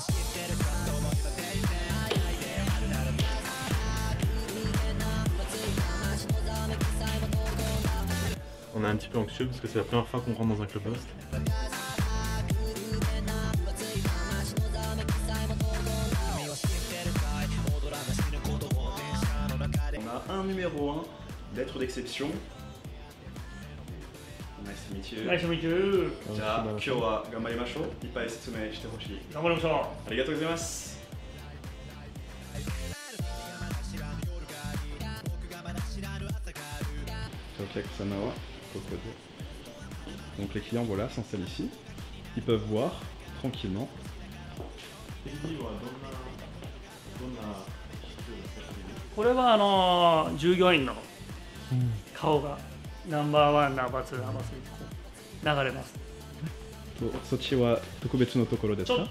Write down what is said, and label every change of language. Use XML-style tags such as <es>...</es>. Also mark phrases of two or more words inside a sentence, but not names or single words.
<fr>On est un petit peu anxieux parce que c'est la première fois qu'on rentre dans un club host. On a un numéro 1 d'être d'exception.</fr> <en>Nice to meet you. Nice to meet you.</en> <ja>じゃあ今日は頑張りましょう。いっぱい説明してほしい。頑張りましょありがとうございます。お客様はここで。</ja> <fr>Donc les clients voilà s'installent ici. Ils peuvent voir tranquillement. う。</fr> <ja>これは従業員の顔がナンバーワン、ナンバーツー、ナンバースリーとこう流れます。そっちは特別のところですか？</ja>